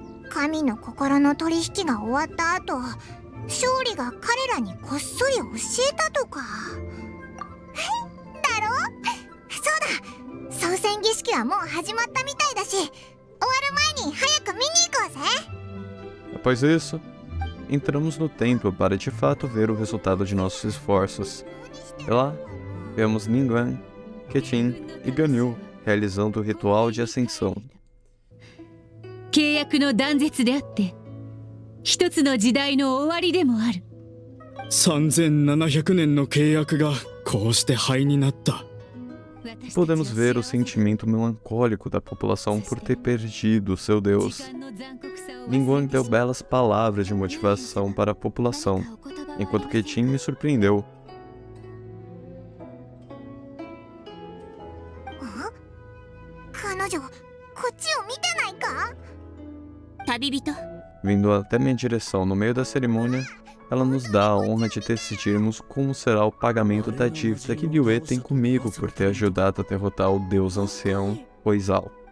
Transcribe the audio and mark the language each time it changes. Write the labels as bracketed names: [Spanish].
[Japanese] 神の心の取引が終わった後、勝利が彼らにこっそり教えたとか。だろ？そうだ、操船儀式はもう始まったみたいだし、終わる前に早く見に行こうぜ。 [Portuguese] Após isso, entramos no templo para de fato ver o resultado de nossos esforços. E lá, vemos Ningguang, Keqing e Ganyu realizando o ritual de ascensão. [Japanese] 契約の断絶であって一つの時代の終わりでもある。 3700年の契約がこうして灰になった。 [Portuguese] Podemos ver o sentimento melancólico da população por ter perdido seu deus. Ningguang deu belas palavras de motivação para a população, enquanto Keqing me surpreendeu. [Japanese] 彼女、こっちを見てないか？旅人。 [Portuguese] Vindo até minha direção no meio da cerimônia, ela nos dá a honra de decidirmos como será o pagamento da dívida que Liyue tem comigo por ter ajudado a derrotar o deus ancião Huizao.